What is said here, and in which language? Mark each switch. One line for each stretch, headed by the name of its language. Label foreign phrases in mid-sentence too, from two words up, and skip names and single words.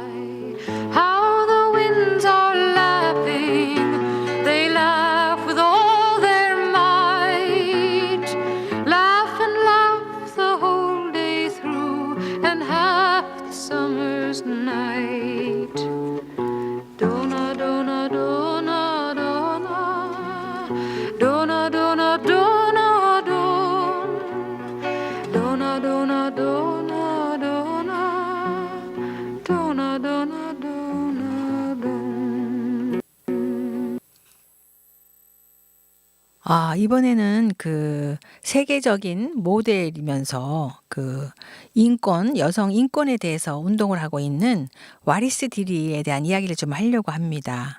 English: How the winds are laughing, they laugh with all their might. Laugh and laugh the whole day through, and half the summer's night. Dona, dona, dona, dona, dona, dona, dona, don. Dona, dona, dona, dona, dona, dona, dona, don.
Korean: 아, 이번에는 그 세계적인 모델이면서 그 인권, 여성 인권에 대해서 운동을 하고 있는 와리스 디리에 대한 이야기를 좀 하려고 합니다.